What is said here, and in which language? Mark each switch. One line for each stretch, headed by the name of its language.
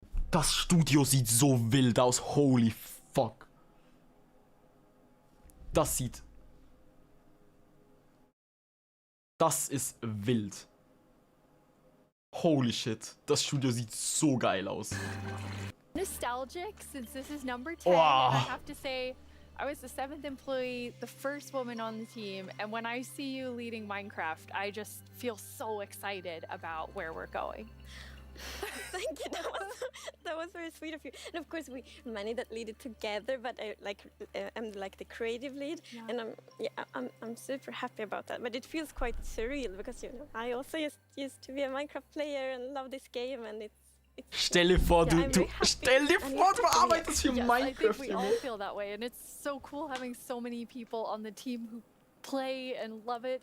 German: Das Studio sieht so wild aus.
English: Holy fuck.
German: Das ist wild.
English: Holy shit.
German: Das Studio sieht so geil aus.
English: Nostalgic, since this is number 10, Wow. and I have to say, I was the 7th employee, the first woman on the team, and when I see you leading Minecraft, I just feel so excited about where we're going. Thank you. That was very sweet of you. And of course, we managed that lead it together. But I'm like the creative lead, and I'm super happy about that. But it feels quite surreal because I also used to be a Minecraft player and love this game, and it's.
German: Stell dir vor, du arbeitest für
English: Yes,
German: Minecraft.
English: I think we all feel that way, and it's so cool having so many people on the team who play and love it.